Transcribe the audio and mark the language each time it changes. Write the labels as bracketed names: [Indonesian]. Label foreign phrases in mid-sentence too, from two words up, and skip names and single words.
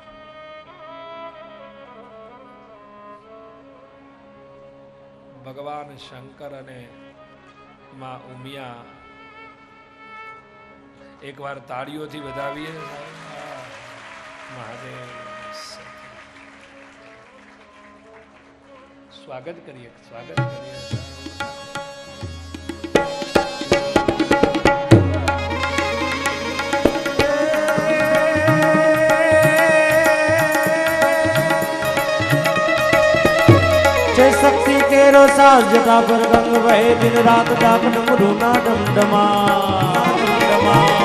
[Gujarati] ભગવાન શંકર અને માં ઉમિયા એકવાર તાળીઓથી વધાવીએ. મહાદેવ સ્વાગત કરીએ, સ્વાગત કરીએ. શક્તિ કેરો સાજ જટા પર ગંગ વહે દિન રાત ડાક ડમરૂ ના ડમડમા